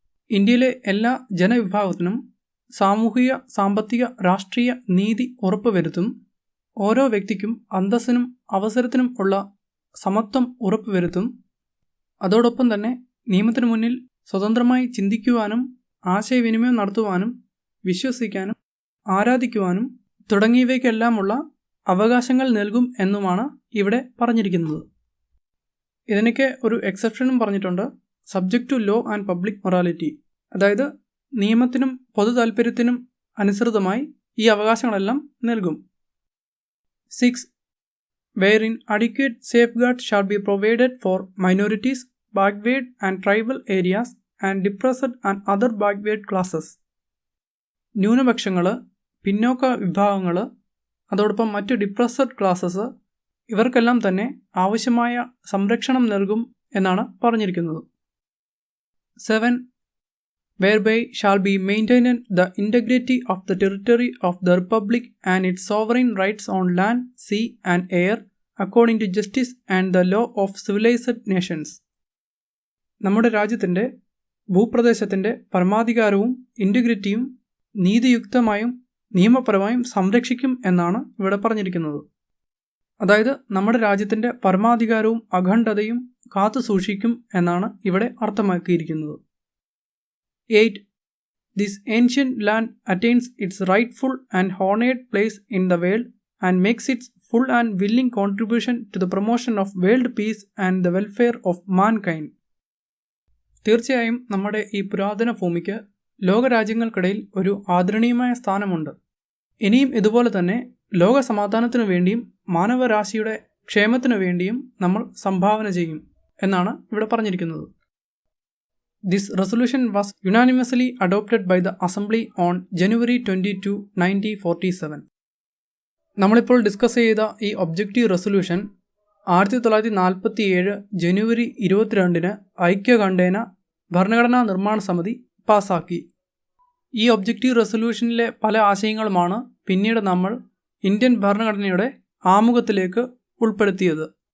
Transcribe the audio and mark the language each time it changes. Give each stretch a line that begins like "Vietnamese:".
Malayalam: ഇന്ത്യയിലെ എല്ലാ ജനവിഭാഗത്തിനും സാമൂഹിക, സാമ്പത്തിക, രാഷ്ട്രീയ നീതി ഉറപ്പുവരുത്തും, ഓരോ വ്യക്തിക്കും അന്തസ്സിനും അവസരത്തിനും ഉള്ള സമത്വം ഉറപ്പുവരുത്തും, അതോടൊപ്പം തന്നെ നിയമത്തിനു മുന്നിൽ സ്വതന്ത്രമായി ചിന്തിക്കുവാനും ആശയവിനിമയം നടത്തുവാനും വിശ്വസിക്കാനും ആരാധിക്കുവാനും തുടങ്ങിയവയ്ക്കെല്ലാമുള്ള അവകാശങ്ങൾ നൽകും എന്നുമാണ് ഇവിടെ പറഞ്ഞിരിക്കുന്നത്. ഇതിനൊക്കെ ഒരു എക്സെപ്ഷനും പറഞ്ഞിട്ടുണ്ട്,
English: Subject to law and public morality.
Malayalam: അതായത് നിയമത്തിനും പൊതു താൽപ്പര്യത്തിനും അനുസൃതമായി ഈ അവകാശങ്ങളെല്ലാം നൽകും.
English: 6. Wherein adequate safeguards shall be provided for minorities, backward and tribal areas and depressed and other backward classes.
Malayalam: ന്യൂനപക്ഷങ്ങൾ, പിന്നോക്ക വിഭാഗങ്ങൾ, അതോടൊപ്പം മറ്റ് ഡിപ്രസ്ഡ് ക്ലാസസ്, ഇവർക്കെല്ലാം തന്നെ ആവശ്യമായ സംരക്ഷണം നൽകും എന്നാണ് പറഞ്ഞിരിക്കുന്നത്.
English: 7. Whereby shall be maintained the integrity of the territory of the Republic and its sovereign rights on land, sea and air according to justice and the law of civilized nations.
Malayalam: നമ്മുടെ രാജ്യത്തിൻ്റെ ഭൂപ്രദേശത്തിൻ്റെ പരമാധികാരവും ഇൻറ്റഗ്രിറ്റിയും നീതിയുക്തമായും നിയമപരമായും സംരക്ഷിക്കും എന്നാണ് ഇവിടെ പറഞ്ഞിരിക്കുന്നത്. അതായത് നമ്മുടെ രാജ്യത്തിൻ്റെ പരമാധികാരവും അഖണ്ഡതയും കാത്തു സൂക്ഷിക്കും എന്നാണ് ഇവിടെ അർത്ഥമാക്കിയിരിക്കുന്നത്.
English: 8. This ancient land attains its rightful and honored place in the world and makes its full and willing contribution to the promotion of world peace and the welfare of mankind.
Malayalam: തീർച്ചയായും നമ്മുടെ ഈ പുരാതന ഭൂമിക്ക് ലോകരാജ്യങ്ങൾക്കിടയിൽ ഒരു ആദരണീയമായ സ്ഥാനമുണ്ട്. ഇനിയും ഇതുപോലെ തന്നെ ലോക സമാധാനത്തിനു വേണ്ടിയും മാനവരാശിയുടെ ക്ഷേമത്തിനു വേണ്ടിയും നമ്മൾ സംഭാവന ചെയ്യും എന്നാണ് ഇവിടെ പറഞ്ഞിരിക്കുന്നത്.
English: This resolution was unanimously adopted by the Assembly on January 22, 1947.
Malayalam: നമ്മളിപ്പോൾ ഡിസ്കസ് ചെയ്ത ഈ ഒബ്ജക്റ്റീവ് റെസൊല്യൂഷൻ 1947 ജനുവരി 22 ഐക്യകണ്ഠേന ഭരണഘടനാ നിർമ്മാണ സമിതി പാസാക്കി. ഈ ഒബ്ജക്റ്റീവ് റെസൊല്യൂഷനിലെ പല ആശയങ്ങളുമാണ് പിന്നീട് നമ്മൾ ഇന്ത്യൻ ഭരണഘടനയുടെ ആമുഖത്തിലേക്ക് ഉൾപ്പെടുത്തിയത്.